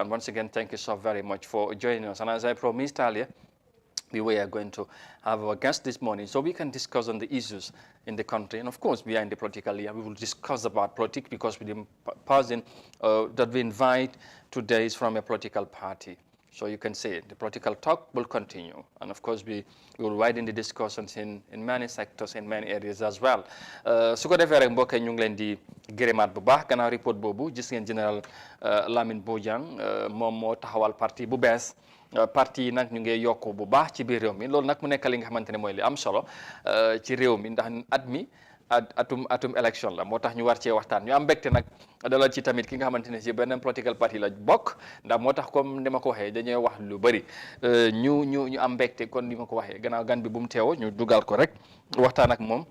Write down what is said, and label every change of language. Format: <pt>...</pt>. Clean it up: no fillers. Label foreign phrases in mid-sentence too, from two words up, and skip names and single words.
<en>And once again, thank you so very much for joining us. And as I promised earlier, we were going to have our guest this morning so we can discuss on the issues in the country. And of course, we are in the political year. We will discuss about politics because the person that we invite today is from a political party. So you can say the political talk will continue. And of course, we will widen the discussions in many sectors, in many areas as well.</en> <wo>Su ko defee rek mbokk yi ñu ngi leen di gërëmaat bu baax gannaaw report boobu gis ngeen général Lamine Bojang moom moo taxawal parti bu bees. Parti yi nag ñu ngi yokku bu baax ci biir réew mi loolu nag mu nekk li nga xamante ne mooy li am solo ci réew mi ndax atum élection la moo tax ñu war cee waxtaan ñu am mbégte nag dalal ci tamit ki nga xamante ne ci beneen</wo> <en>political party</en> <wo>la bokk ndax moo tax comme ni ma ko waxee dañuy wax lu bëri ñu am mbégte kon ni ma ko waxee gannaaw gan bi bu mu teewoo ñu dugal ko rek waxtaan ak moom.</wo>